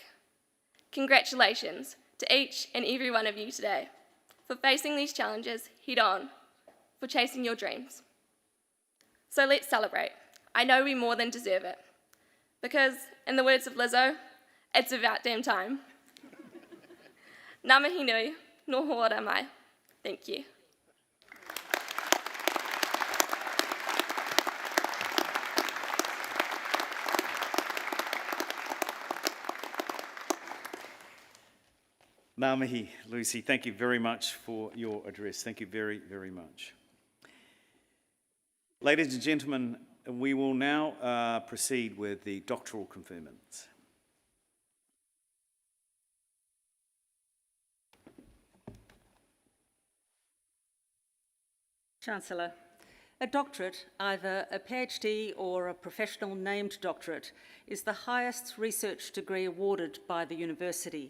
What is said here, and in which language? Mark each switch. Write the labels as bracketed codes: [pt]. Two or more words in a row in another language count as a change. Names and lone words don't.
[en] Congratulations to each and every one of you today for facing these challenges head on, for chasing your dreams. So let's celebrate. I know we more than deserve it, because in the words of Lizzo, it's about damn time. [mi] Ngā mihi nui, no hoara mai. [en] Thank you. [mi] Ngā mihi, [en] Lucy. Thank you very much for your address. Thank you very, very much. Ladies and gentlemen, we will now proceed with the doctoral conferments. Chancellor, a doctorate, either a PhD or a professional named doctorate, is the highest research degree awarded by the university.